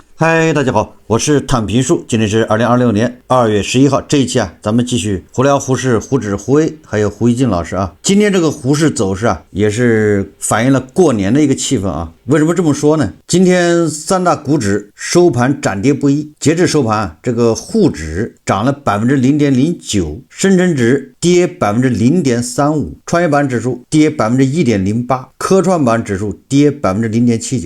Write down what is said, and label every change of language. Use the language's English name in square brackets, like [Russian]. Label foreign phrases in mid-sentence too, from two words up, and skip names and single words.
[Chinese] 嗨，大家好，我是躺平树，今天是2026年2月11号。這一期咱們繼續胡聊胡適、胡指、胡威，還有胡一靜老師啊。今天這個胡適走勢也是反映了過年的一個氣氛啊。為什麼這麼說呢？今天三大股指收盤漲跌不一，截至收盤這個滬指漲了 0.09%， 深成指跌 0.35%， 創業板指數跌 1.08%， 科創板指數跌 0.79%。